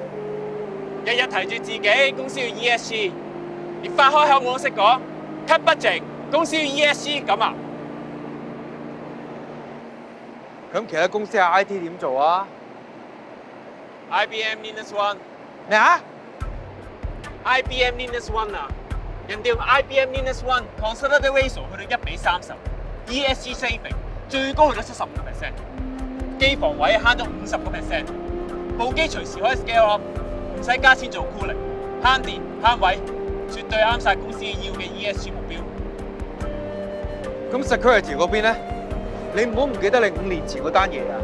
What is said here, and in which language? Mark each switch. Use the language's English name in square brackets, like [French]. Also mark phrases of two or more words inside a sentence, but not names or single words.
[Cantonese] 日日提住自己公司要 ESG， 連發開口我都識講 ， [English] cut budget， [Cantonese] 公司要 ESG 咁啊？咁其他公司嘅 IT 點做啊 IBM Linux One，咩啊 IBM Linux One 啊，人哋用 IBM Linux One [English] consolidate ratio [Cantonese] 去到 1:30， [English] ESG saving [Cantonese] 最高去到75%，機房位慳咗50%，部機隨時可以 [English] scale up， [Cantonese] 唔使加錢做 cooling， 慳電慳位，絕對啱晒公司要嘅 ESG 目標。咁 security 嗰邊咧？你唔好唔記得你5年前嗰單嘢啊！